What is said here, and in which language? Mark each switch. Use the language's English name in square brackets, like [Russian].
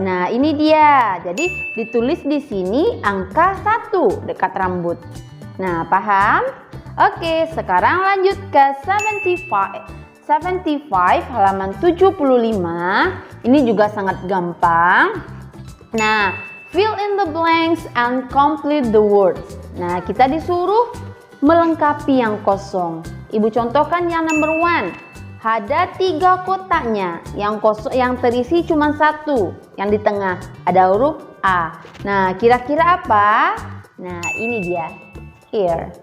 [Indonesian] Nah, ini dia. Jadi ditulis di sini angka 1 dekat rambut. Nah, paham? Oke, sekarang lanjut ke 75 halaman 75. Ini juga sangat gampang. [English] Nah, fill in the blanks and complete the words. [Indonesian] Nah, kita disuruh melengkapi yang kosong. Ibu contohkan yang number 1. Ada 3 kotaknya. Yang kosong, yang terisi cuma 1. Yang di tengah ada huruf A. Nah, kira-kira apa? Nah, ini dia. Ear.